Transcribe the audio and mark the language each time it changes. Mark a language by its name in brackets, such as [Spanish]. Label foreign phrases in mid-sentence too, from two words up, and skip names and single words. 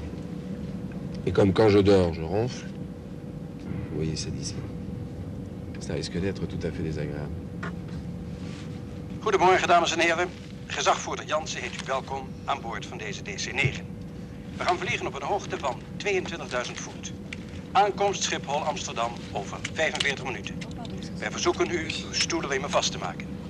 [French] Et comme quand je dors, je ronfle, vous voyez ça d'ici. Ça risque d'être tout à fait désagréable. [Dutch] Goedemorgen, dames en heren. Gezagvoerder Jansen heet u welkom aan boord van deze DC-9. We gaan vliegen op een hoogte van 22.000 voet. Aankomst Schiphol Amsterdam over 45 minuten. Wij verzoeken u uw stoelenriemen vast te maken.